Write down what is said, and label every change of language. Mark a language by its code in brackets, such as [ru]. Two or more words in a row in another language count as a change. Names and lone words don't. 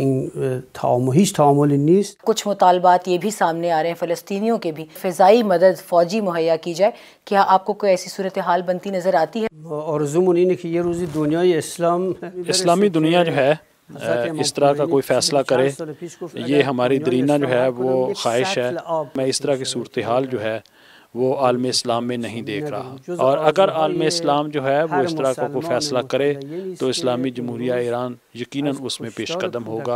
[ur] کچھ مطالبات یہ بھی سامنے آ رہے ہیں فلسطینیوں کے بھی، فضائی مدد فوجی مہیا کی جائے، کیا آپ کو کوئی ایسی صورتحال بنتی نظر آتی ہے؟ [fa] آرزومون اینه که یه روزی دنیای [ur] اسلامی دنیا جو ہے اس طرح کا کوئی فیصلہ کرے، یہ ہماری درینہ جو ہے وہ خواہش ہے۔ میں اس طرح کی صورتحال جو ہے وہ عالم اسلام میں نہیں دیکھ رہا، اور اگر عالم اسلام جو ہے وہ اس طرح کا کوئی فیصلہ کرے تو اسلامی جمہوریہ ایران یقیناً اس میں پیش قدم ہوگا۔